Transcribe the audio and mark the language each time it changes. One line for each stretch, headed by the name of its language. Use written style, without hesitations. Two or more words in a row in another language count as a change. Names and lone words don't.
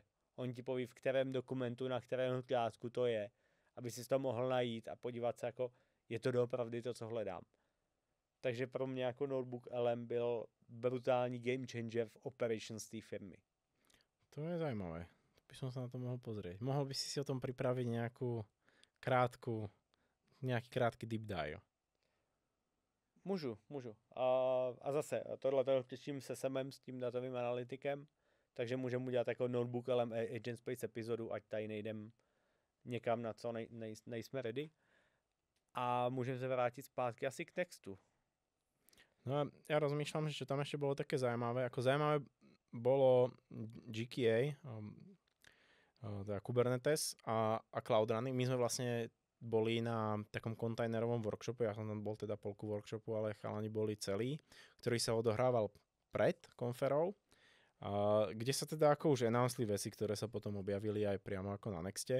Czech: On ti poví, v kterém dokumentu, na kterém tlásku to je, aby si to mohl najít a podívat se, jako je to doopravdy to, co hledám. Takže pro mě jako Notebook LM byl brutální
English: game changer
Czech: v operations té firmy. To je zajímavé.
Slovak: By som sa na to mohol pozrieť. Mohol by si o tom pripraviť nejaký krátky
English: deep dive.
Czech: Můžu. A zase, tohle těším se samem s tím datovým analytikem, takže můžeme udělat jako Notebook LM Agent Space epizodu, ať tady nejdem někam, na co nejsme ready. A můžeme se vrátit zpátky asi k textu.
Slovak: No a ja rozmýšľam, že čo tam ešte bolo také zaujímavé. Ako zaujímavé bolo GKA, teda Kubernetes a Cloud Running. My sme vlastne boli na takom kontajnerovom workshope, ja som tam bol teda polku workshopu, ale chalani boli celí, ktorý sa odohrával pred konferou, kde sa teda ako už announceli veci, ktoré sa potom objavili aj priamo ako na Nexte.